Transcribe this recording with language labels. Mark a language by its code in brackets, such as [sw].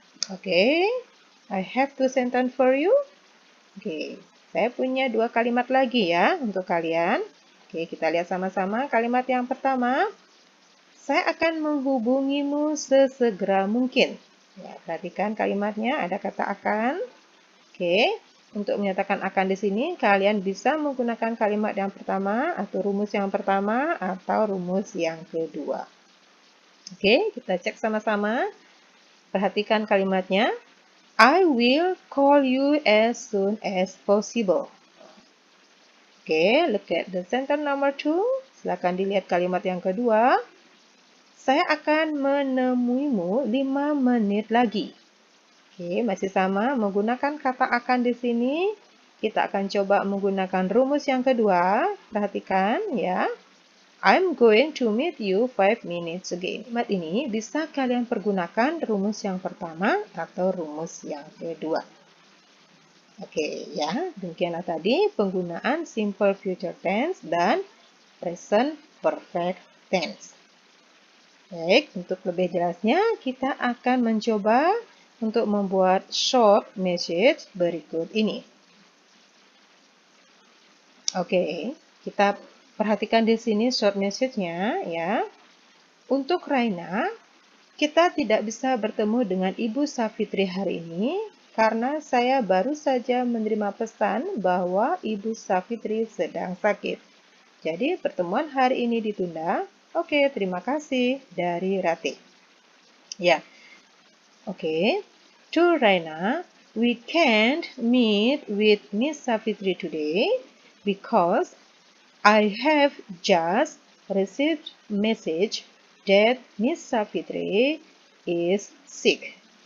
[en] Oke, I have two sentence for you. [id] Oke, saya punya dua kalimat lagi ya untuk kalian. Oke, kita lihat sama-sama. Kalimat yang pertama, saya akan menghubungimu sesegera mungkin. Ya, perhatikan kalimatnya, ada kata akan. Oke, untuk menyatakan akan di sini, kalian bisa menggunakan kalimat yang pertama, atau rumus yang pertama, atau rumus yang kedua. Oke, kita cek sama-sama. Perhatikan kalimatnya. [en] I will call you as soon as possible. Oke, look at the sentence number 2. [id] Silakan dilihat kalimat yang kedua. Saya akan menemuimu 5 menit lagi. Oke, masih sama menggunakan kata akan di sini. Kita akan coba menggunakan rumus yang kedua. Perhatikan ya. [en] I'm going to meet you 5 minutes again. [id] Kalimat ini bisa kalian pergunakan rumus yang pertama atau rumus yang kedua. Oke, ya. Demikianlah tadi penggunaan simple future tense dan present perfect tense. Baik, untuk lebih jelasnya kita akan mencoba untuk membuat short message berikut ini. Oke, kita perhatikan di sini short message-nya ya. Untuk Raina, kita tidak bisa bertemu dengan Ibu Safitri hari ini karena saya baru saja menerima pesan bahwa Ibu Safitri sedang sakit. Jadi pertemuan hari ini ditunda. Oke, terima kasih dari Rati. Ya. Oke. [en] To Raina, we can't meet with Miss Safitri today because I have just received message that Miss Safitri is sick.